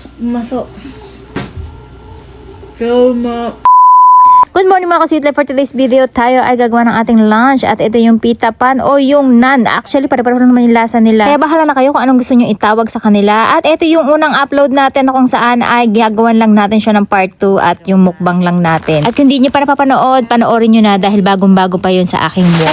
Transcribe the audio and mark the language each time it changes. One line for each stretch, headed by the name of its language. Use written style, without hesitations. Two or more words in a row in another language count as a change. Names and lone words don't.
Japanese: うまそう。超うま。
English: Good morning
Filipino: mga ka-sweet life.
English: For today's video,
Filipino: tayo ay gagawa ng ating lunch at ito yung
English: pita pan
Filipino: o yung naan. Actually, pare-pareho naman yung lasa nila. Kaya bahala na kayo kung anong gusto nyo itawag sa kanila. At ito yung unang upload natin na kung saan ay gagawan lang natin siya ng part 2 at yung mukbang lang natin. At kung di nyo pa napapanood, panoorin nyo na dahil bagong-bago pa yun sa aking wall.